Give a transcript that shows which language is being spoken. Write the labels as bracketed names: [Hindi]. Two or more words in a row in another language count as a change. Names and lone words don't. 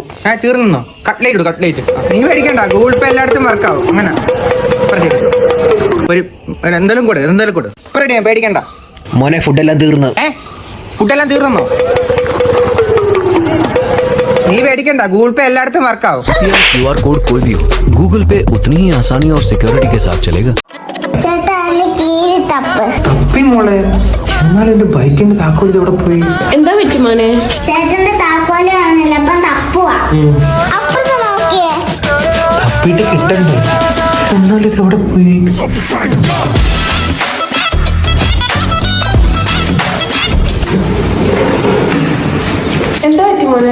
[Malayalam] തീർന്നോ? കട്ട്ലേറ്റ് കൊടു, കട്ട്ലേറ്റ്. നീ പേടിക്കണ്ട, ഗൂഗിൾ പേ എല്ലായിടത്തും വർക്കാവും. അങ്ങനെ ഒരു എന്തെങ്കിലും കൊടു, എന്തെങ്കിലും കൊടു. ഇപ്പൊ റെഡിയാ, പേടിക്കണ്ട. മോനെ ഫുഡെല്ലാം തീർന്നു. ഫുഡെല്ലാം തീർന്നോ? നീ പേടിക്കണ്ട, ഗൂഗിൾ പേ എല്ലായിടത്തും വർക്കാവും. [English] QR code [Hindi] कोई भी हो, गूगल पे उतनी ही आसानी और सिक्योरिटी के साथ चलेगा। [Malayalam] മോളെ എന്നാലും എന്റെ ബൈക്കിന്റെ താക്കോൽ ഇവിടെ പോയി. എന്താ പറ്റും മോനെ? ചേട്ടന്റെ താക്കോല് കാണുന്നില്ല, അപ്പൊ തപ്പുവാ. അപ്പുറത്ത് നോക്കിയേ. തപ്പിട്ട് കിട്ടണ്ടേ? എന്നാലും ഇത് ഇവിടെ പോയി. എന്താ പറ്റും മോനെ?